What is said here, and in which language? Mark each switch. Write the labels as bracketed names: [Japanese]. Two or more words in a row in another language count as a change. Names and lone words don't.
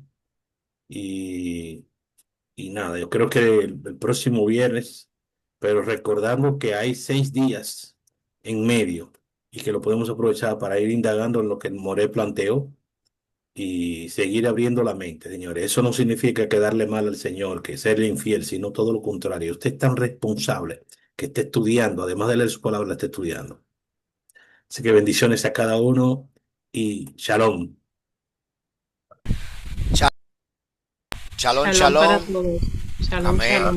[Spanish] Y, y nada, yo creo que el próximo viernes, pero recordando que hay 6 días en medio y que lo podemos aprovechar para ir indagando en lo que Moré planteó y seguir abriendo la mente, señores. Eso no significa quedarle mal al Señor, que serle infiel, sino todo lo contrario. Usted es tan responsable que esté estudiando, además de leer su palabra, esté estudiando. Así que bendiciones a cada uno y shalom. Shalom, Shalom para shalom. todos. Shalom, Amén. shalom.